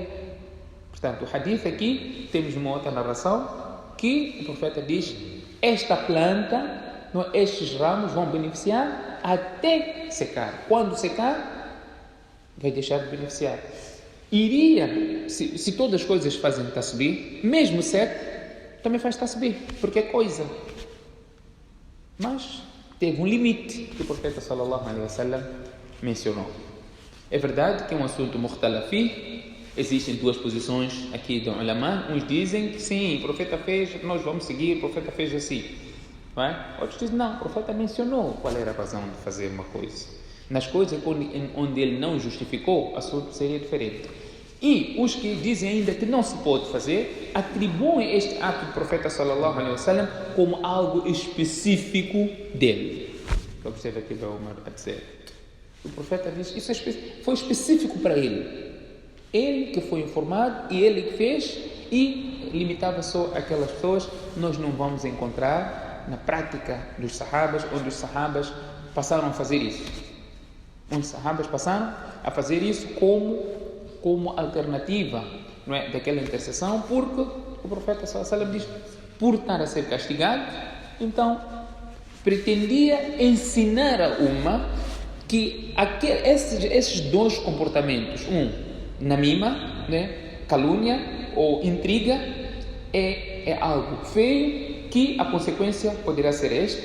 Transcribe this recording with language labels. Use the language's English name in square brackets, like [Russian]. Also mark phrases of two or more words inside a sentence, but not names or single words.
[Portuguese] Portanto, o hadith aqui, temos uma outra narração, que o profeta diz: esta planta, estes ramos vão beneficiar até secar. Quando secar, vai deixar de beneficiar. Se todas as coisas fazem tasbih, mesmo seco, também faz tasbih, porque é coisa. Mas teve um limite que o profeta [Arabic] صلى الله عليه وسلم [Portuguese] mencionou. É verdade que é um assunto mukhtalafih. Existem 2 posições aqui do ulama. Uns dizem que sim, o profeta fez, nós vamos seguir, o profeta fez assim. Não é? Outros dizem não, o profeta mencionou qual era a razão de fazer uma coisa. Nas coisas onde ele não justificou, o assunto seria diferente. E os que dizem ainda que não se pode fazer, atribuem este ato do profeta [Arabic] صلى الله عليه وسلم [Portuguese] como algo específico dele. Observe aqui o Umar a dizer. O profeta diz, isso foi específico para ele. Ele que foi informado e ele que fez, e limitava só aquelas pessoas. Nós não vamos encontrar na prática dos sahabas, onde os sahabas passaram a fazer isso. Onde os sahabas passaram a fazer isso como alternativa, não é, daquela intercessão, porque o profeta [Arabic] صلى الله عليه وسلم [Portuguese] diz, por estar a ser castigado, então pretendia ensinar a umma que esses 2 comportamentos, namima, né, calúnia ou intriga, é algo feio, que a consequência poderá ser esta.